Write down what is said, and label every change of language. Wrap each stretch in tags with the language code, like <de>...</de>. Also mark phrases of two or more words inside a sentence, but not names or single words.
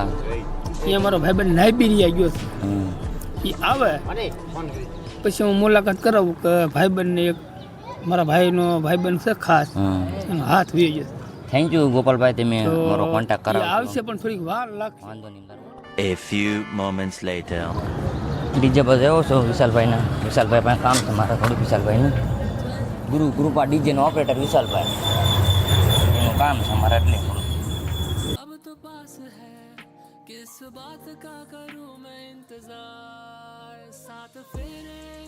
<gu>અહીંયા મારો ભાઈબંધ નાઇબીરિયા ગયો છે. એ આવે પછી હું મુલાકાત કરાવું કે ભાઈબંધને એક મારા ભાઈનો ભાઈબંધ છે ખાસ એનો હાથ વી ગયો. થેન્ક યુ ગોપાલભાઈ, તમે તો મારો કોન્ટેક્ટ એ કરાવો. આવશે પણ થોડીક વાર લાગશે. વાંધો નહીં.</gu> <en>A few moments later.</en> <gu>ડીજે પર આવ્યો છો વિશાલભાઈના. વિશાલભાઈ પાસે કામ છે મારે થોડું. વિશાલભાઈનું ગ્રુપા ડીજેનો ઓપરેટર વિશાલભાઈ, એનું કામ છે મારે એટલે થોડું.</gu> <hi>अब तो पास है किस बात का करूं मैं इंतजार साथ फेरे</hi>